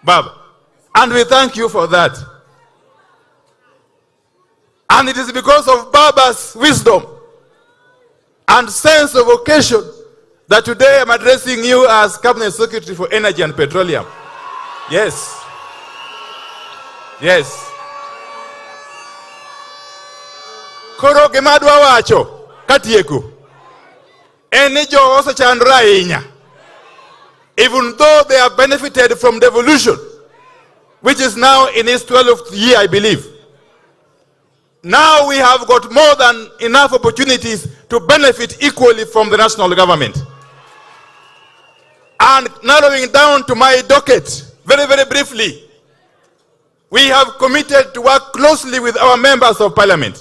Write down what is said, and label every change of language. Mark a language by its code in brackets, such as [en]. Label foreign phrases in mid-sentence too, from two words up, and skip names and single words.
[en] And we thank you for that. And it is because of Baba's wisdom and sense of occasion that today I'm addressing you as Cabinet Secretary for Energy and Petroleum. Yes. Yes. [luo] Koro gemadwa wacho katieku. Eni jo osechandra ahinya. [en] Even though they have benefited from devolution, which is now in its 12th year, I believe. Now we have got more than enough opportunities to benefit equally from the national government. And narrowing down to my docket, very, very briefly, we have committed to work closely with our members of parliament.